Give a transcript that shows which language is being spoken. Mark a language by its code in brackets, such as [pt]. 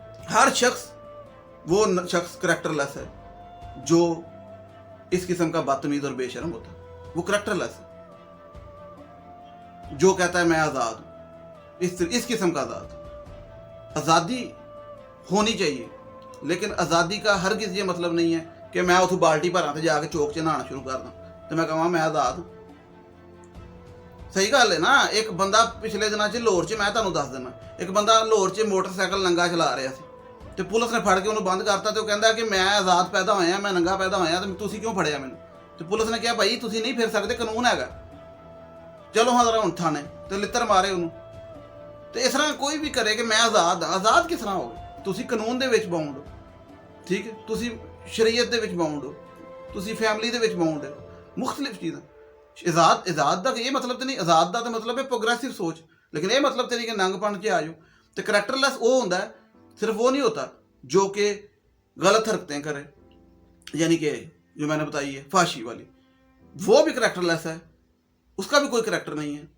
[hi] हर शख्स वो शख्स करैक्टरलेस है जो इस किस्म का बदतमीज और बेशर्म होता है, वो करैक्टरलेस है जो कहता है मैं आज़ाद हूं, इस किस्म का आज़ाद। आज़ादी होनी चाहिए, लेकिन आज़ादी का हरगिज़ ये मतलब नहीं है कि मैं उस बाल्टी भरा तो जाके चौक च नहाना शुरू कर दूं तो मैं कਹਾਂ मैं आज़ाद। [pa] सही गल है ना। एक बंदा पिछले दिनों च लाहौर च, मैं ਤੁਹਾਨੂੰ ਦੱਸ ਦੇਣਾ, ਇੱਕ ਬੰਦਾ ਲਾਹੌਰ 'ਚ ਮੋਟਰਸਾਈਕਲ ਨੰਗਾ ਚਲਾ ਰਿਹਾ ਸੀ ਤੇ ਪੁਲਿਸ ਨੇ ਫੜ ਕੇ ਉਹਨੂੰ ਬੰਦ ਕਰਤਾ ਤੇ ਉਹ ਕਹਿੰਦਾ ਕਿ ਮੈਂ ਆਜ਼ਾਦ ਪੈਦਾ ਹੋਇਆ, ਮੈਂ ਨੰਗਾ ਪੈਦਾ ਹੋਇਆ ਤੇ ਤੁਸੀਂ ਕਿਉਂ ਫੜਿਆ ਮੈਨੂੰ। ਤੇ ਪੁਲਿਸ ਨੇ ਕਿਹਾ ਭਾਈ ਤੁਸੀਂ ਨਹੀਂ ਫਿਰ ਸਕਦੇ, ਕਾਨੂੰਨ ਹੈਗਾ, ਚਲੋ ਹਾਂ ਜ਼ਰਾ ਹੁਣ ਥਾਣੇ, ਤੇ ਲਿੱਤਰ ਮਾਰੇ ਉਹਨੂੰ। ਤੇ ਇਸ ਤਰ੍ਹਾਂ ਕੋਈ ਵੀ ਕਰੇ ਕਿ ਮੈਂ ਆਜ਼ਾਦ ਹਾਂ, ਆਜ਼ਾਦ ਕਿਸ ਤਰ੍ਹਾਂ ਹੋਵੇ। ਤੁਸੀਂ ਕਾਨੂੰਨ ਦੇ ਵਿੱਚ ਬਾਉਂਡ ਹੋ, ਠੀਕ ਹੈ, ਤੁਸੀਂ ਸ਼ਰੀਅਤ ਦੇ ਵਿੱਚ ਬਾਉਂਡ ਹੋ, ਤੁਸੀਂ ਫੈਮਿਲੀ ਦੇ ਵਿੱਚ ਬਾਉਂਡ ਹੋ, [hi] मुख्तलिफ चीज़ें। आज़ाद का ये मतलब तो नहीं, आज़ाद का तो मतलब है प्रोग्रेसिव सोच, लेकिन ये मतलब तो नहीं कि नंगपन च आ जाओ। तो करैक्टरलैस वो होता है, सिर्फ वो नहीं होता जो कि गलत हरकतें करे, यानी कि जो मैंने बताई है फाशी वाली, वो भी करैक्टरलैस है, उसका भी कोई करैक्टर नहीं है।